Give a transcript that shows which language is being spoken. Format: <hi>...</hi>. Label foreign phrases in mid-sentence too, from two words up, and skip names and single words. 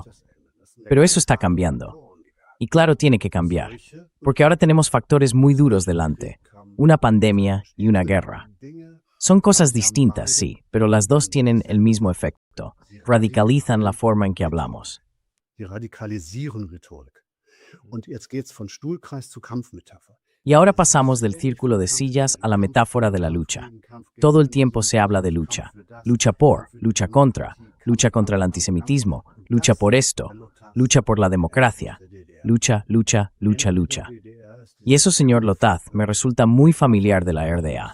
<es>Pero eso está cambiando. Y claro, tiene que cambiar, porque ahora tenemos factores muy duros delante, una pandemia y una guerra. Son cosas distintas, sí, pero las dos tienen el mismo efecto, radicalizan la forma en que hablamos.</es> <de>Die radikalisieren Rhetorik. Und jetzt geht's von Stuhlkreis zu Kampfmetapher.</de> <es>Y ahora pasamos del círculo de sillas a la metáfora de la lucha. Todo el tiempo se habla de lucha. Lucha por, lucha contra el antisemitismo, lucha por esto, lucha por la democracia, lucha, lucha, lucha, lucha. Y eso, señor Lotaz, me resulta muy familiar de la RDA.</es>